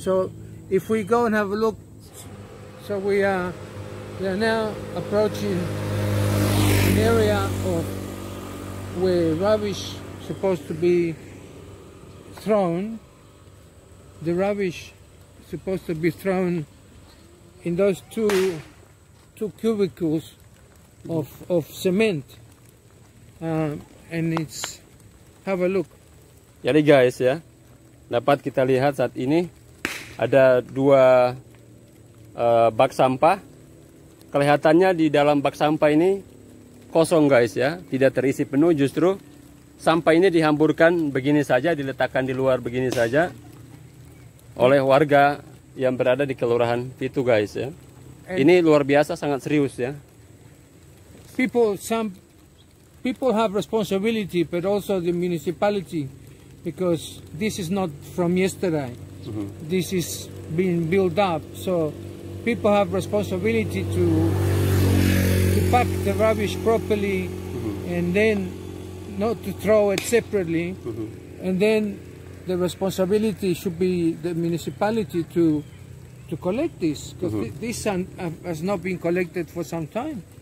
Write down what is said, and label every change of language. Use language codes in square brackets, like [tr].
[en] So if we go and have a look, so we are now approaching an area of where rubbish is supposed to be thrown. The rubbish is supposed to be thrown in those two cubicles of cement, and it's, have a look. [id] Jadi guys ya, dapat kita lihat saat ini ada dua bak sampah. Kelihatannya di dalam bak sampah ini kosong, guys ya, tidak terisi penuh. Justru sampah ini dihamburkan begini saja, diletakkan di luar begini saja oleh warga yang berada di Kelurahan Pitu, guys ya. Ini luar biasa, sangat serius ya. [en] Some people have responsibility, but also the municipality, because this is not from yesterday. This is being built up, so people have responsibility to pack the rubbish properly, and then not to throw it separately, and then the responsibility should be the municipality to collect this, because this has not been collected for some time.